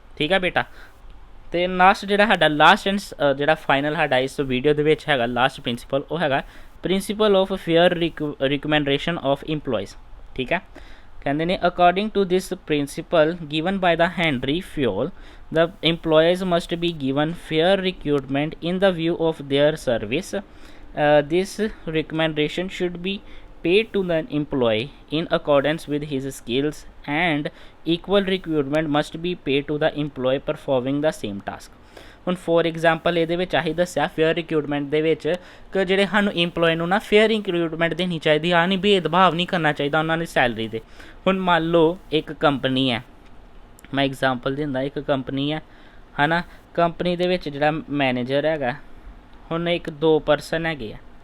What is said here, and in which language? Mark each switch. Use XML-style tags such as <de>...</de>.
<pa>ਠੀਕ ਹੈ ਬੇਟਾ, ਅਤੇ ਲਾਸਟ ਜਿਹੜਾ ਸਾਡਾ ਲਾਸਟ ਐਂਡ ਜਿਹੜਾ ਫਾਈਨਲ ਸਾਡਾ ਇਸ ਵੀਡੀਓ ਦੇ ਵਿੱਚ ਹੈਗਾ ਲਾਸਟ ਪ੍ਰਿੰਸੀਪਲ, ਉਹ ਹੈਗਾ principal of fair recommendation of employees. ਠੀਕ ਹੈ, ਕਹਿੰਦੇ ਨੇ</pa> <en>According to this principle given by the Henri Fayol the employees must be given fair recruitment in the view of their service. This recommendation should be paid to the employee in accordance with his skills, and equal recruitment must be paid to the employee performing the same task।</en> <pa>ਹੁਣ for example ਇਹਦੇ ਵਿੱਚ ਆਹੀ ਦੱਸਿਆ fair recruitment ਦੇ ਵਿੱਚ ਕਿ ਜਿਹੜੇ ਸਾਨੂੰ ਇੰਪਲੋਏ ਨੂੰ ਨਾ ਫੇਅਰ ਰਿਕਰੂਟਮੈਂਟ ਦੇਣੀ ਚਾਹੀਦੀ, ਆ ਨਹੀਂ ਭੇਦਭਾਵ ਨਹੀਂ ਕਰਨਾ ਚਾਹੀਦਾ ਉਹਨਾਂ ਦੀ ਸੈਲਰੀ 'ਤੇ। ਹੁਣ ਮੰਨ ਲਓ ਇੱਕ ਕੰਪਨੀ ਹੈ, ਮੈਂ ਐਗਜ਼ਾਮਪਲ ਦਿੰਦਾ, ਇੱਕ ਕੰਪਨੀ ਹੈ ਨਾ, ਕੰਪਨੀ ਦੇ ਵਿੱਚ ਜਿਹੜਾ ਮੈਨੇਜਰ ਹੈਗਾ, ਹੁਣ ਇੱਕ 2 ਪਰਸਨ ਹੈਗੇ ਆ।</pa>